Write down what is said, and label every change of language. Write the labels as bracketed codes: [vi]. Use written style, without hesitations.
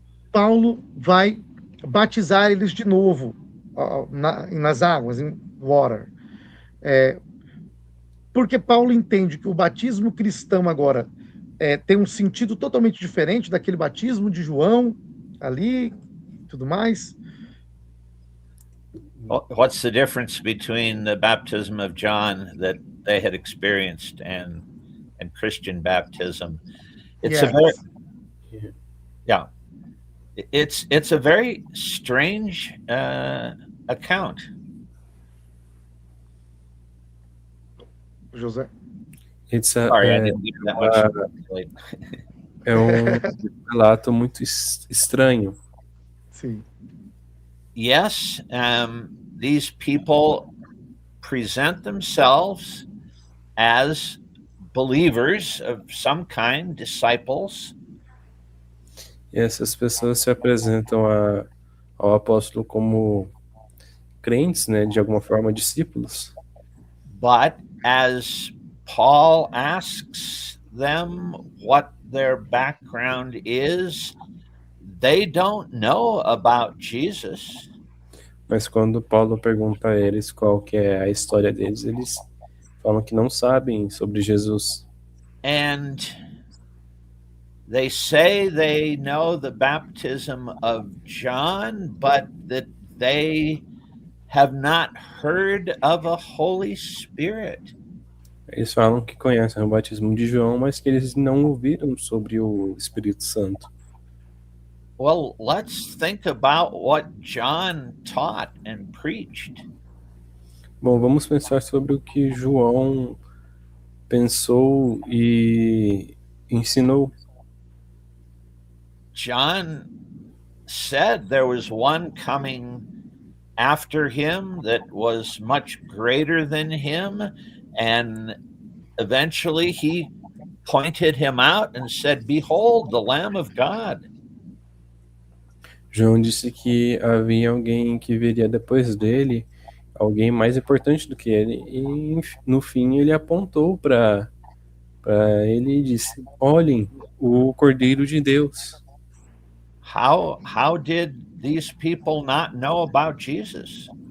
[pt] Paulo vai batizar eles de novo nas águas, em water. Porque Paulo entende que o batismo cristão agora tem um sentido totalmente diferente daquele batismo de João ali, tudo mais. [en] What's the difference between the baptism of John that they had experienced and Christian baptism? It's It's a very strange account. [pt] José? [en] Sorry, I didn't give that much. [pt] é um relato muito estranho. Sim. [en] Yes, these people present themselves as believers of some kind, disciples. [pt] E essas pessoas se apresentam ao apóstolo como crentes, né, de alguma forma, discípulos. [en] But as Paul asks them what their background is, they don't know about Jesus. [pt] Mas quando Paulo pergunta a eles qual que é a história deles, eles falam que não sabem sobre Jesus. [en] And they say they know the baptism of John, but that they have not heard of a Holy Spirit. [pt] Eles falam que conhecem o batismo de João, mas que eles não ouviram sobre o Espírito Santo. [en] Well, let's think about what John taught and preached. [pt] Bom, vamos pensar sobre o que João pensou e ensinou. [en] John said there was one coming after him that was much greater than him, and eventually he pointed him out and said, "Behold, the Lamb of God." [pt] João disse que havia alguém que viria depois dele, alguém mais importante do que ele, e no fim ele apontou para ele e disse: olhem, o Cordeiro de Deus. [en] How did these people not know about Jesus?